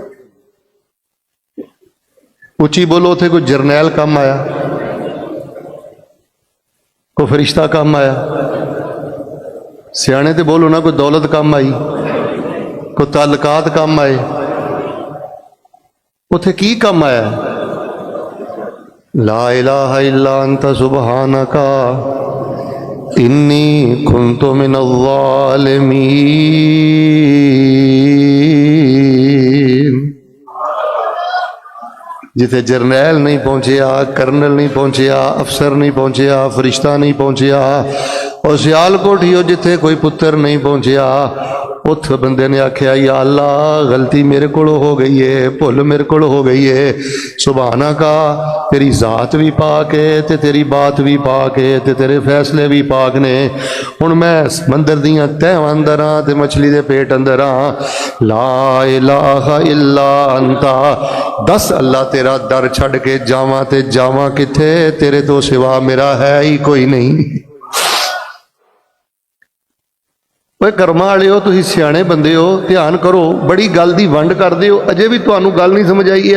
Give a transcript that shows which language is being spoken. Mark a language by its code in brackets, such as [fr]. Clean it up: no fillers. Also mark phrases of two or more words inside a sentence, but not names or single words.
[pa] اُچی بولو، اوتھے کوئی جرنیل کم آیا، کوئی فرشتہ کم آیا، سیانے تے بولو نا، کوئی دولت کم آئی، کوئی تعلقات کم آئے، اوتھے کی کم آیا? [ar] لا إله إلا أنت سبحانك إني كنت من الظالمين. [pa] جتھے جرنیل نہیں پہنچیا، کرنل نہیں پہنچیا، افسر نہیں پہنچیا، فرشتہ نہیں پہنچیا، اور سیالکوٹ ہی جتھے کوئی پتر نہیں پہنچیا، اوتھ بندے نے آکھیا [ar] يا الله [pa] غلطی میرے کو ہو گئی ہے، بھل میرے کو ہو گئی ہے، سبحانا کا تیری ذات بھی پاک ہے، تے تیری بات بھی پاک ہے، تے تیرے فیصلے بھی پاک نے. ہن میں سمندر دیاں تہہ اندر ہاں، تے مچھلی دے پیٹ اندر ہاں. [ar] لا إله إلا أنت, [pa] دس اللہ تیرا در چھڈ کے جاواں تے جاواں کتھے، تیرے تو سوا میرا ہے ہی کوئی نہیں. کرماں والے ہو، تسیں سیانے بندے ہو، دھیان کرو، بڑی گل دی ونڈ کردے ہو، اجے بھی تہانوں گل نہیں سمجھ آئی.